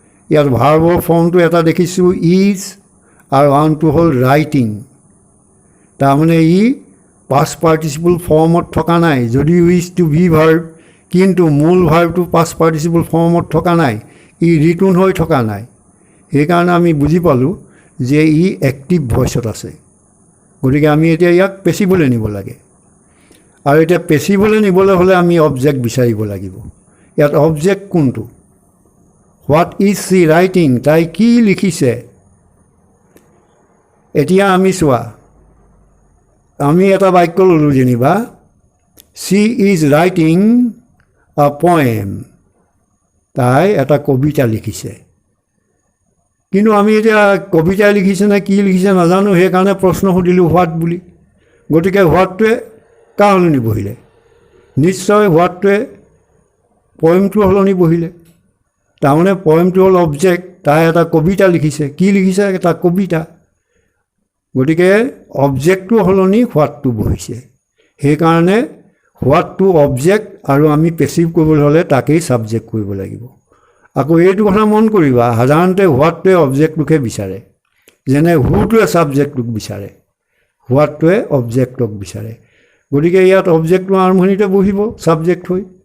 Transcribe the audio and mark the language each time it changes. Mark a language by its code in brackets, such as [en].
[as] ইয়াত ভাৰ্বৰ ফৰ্মটো এটা দেখিছোঁ ইজ, আৰু আনটো হ'ল ৰাইটিং। তাৰমানে ই পাষ্ট পাৰ্টিচিপল ফৰ্মত থকা নাই, যদিও ইজ টু বি ভাৰ্ব, কিন্তু মূল ভাৰ্বটো পাষ্ট পাৰ্টিচিপল ফৰ্মত থকা নাই, ই ৰিটুন হৈ থকা নাই। সেইকাৰণে আমি বুজি পালোঁ যে ই এক্টিভ ভইচত আছে। গতিকে আমি এতিয়া ইয়াক পেচিবলৈ নিব লাগে। আৰু এতিয়া পেচিবলৈ নিবলৈ হ'লে আমি অবজেক্ট বিচাৰিব লাগিব। ইয়াত অবজেক্ট কোনটো? [en] What is she writing? [as] তাই কি লিখিছে? এতিয়া আমি চোৱা, আমি এটা বাক্য ল'লোঁ যেনিবা, [en] She is writing a poem. [as] তাই এটা কবিতা লিখিছে। কিন্তু আমি এতিয়া কবিতা লিখিছে নে কি লিখিছে নাজানো, সেইকাৰণে প্ৰশ্ন সুধিলোঁ হোৱাট বুলি। গতিকে হোৱাটটোৱে কাৰ সলনি বহিলে? নিশ্চয় হোৱাটটোৱে পয়েমটোৰ সলনি বহিলে। তাৰমানে পয়েমটো হ'ল অবজেক্ট, তাই এটা কবিতা লিখিছে। কি লিখিছে? এটা কবিতা। গতিকে অবজেক্টটোৰ সলনি হোৱাটটো বহিছে। সেইকাৰণে হোৱাটটো অবজেক্ট, আৰু আমি পেচিভ কৰিবলৈ হ'লে তাকেই ছাবজেক্ট কৰিব লাগিব। আকৌ এইটো কথা মন কৰিবা, সাধাৰণতে হোৱাটটোৱে অবজেক্টটোকে বিচাৰে, যেনে হুটোৱে ছাবজেক্টটোক বিচাৰে, হোৱাটটোৱে অবজেক্টক বিচাৰে। গতিকে ইয়াত অবজেক্টটো আৰম্ভণিতে বহিব ছাবজেক্ট হৈ।